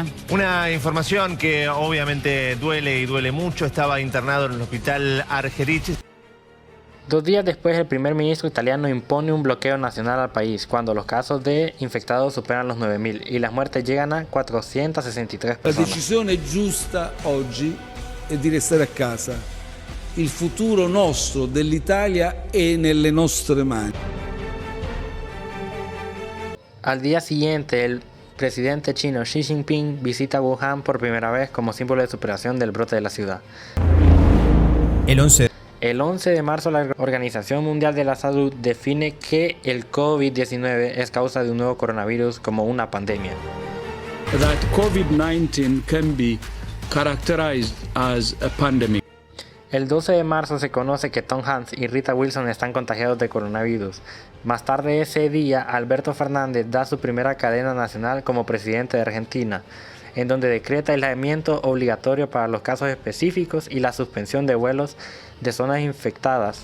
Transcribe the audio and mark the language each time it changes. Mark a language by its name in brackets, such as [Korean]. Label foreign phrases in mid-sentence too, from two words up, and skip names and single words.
[Spanish] Una información que obviamente duele y duele mucho. Estaba internado en el hospital Argerich. 2 días después, el primer ministro italiano impone un bloqueo nacional al país cuando los casos de infectados superan los 9.000 y las muertes llegan a 463 personas. [Italian] La decisione giusta oggi è di restare a casa. Il futuro nostro dell'Italia è nelle nostre mani. [Spanish] Al día siguiente, el presidente chino Xi Jinping visita Wuhan por primera vez como símbolo de superación del brote de la ciudad. El 11 de marzo, la Organización Mundial de la Salud define que el COVID-19 es causa de un nuevo coronavirus como una pandemia. [English] That COVID-19 can be characterized as a pandemic. [Spanish] El 12 de marzo se conoce que Tom Hanks y Rita Wilson están contagiados de coronavirus. Más tarde ese día, Alberto Fernández da su primera cadena nacional como presidente de Argentina, en donde decreta aislamiento obligatorio para los casos específicos y la suspensión de vuelos de zonas infectadas.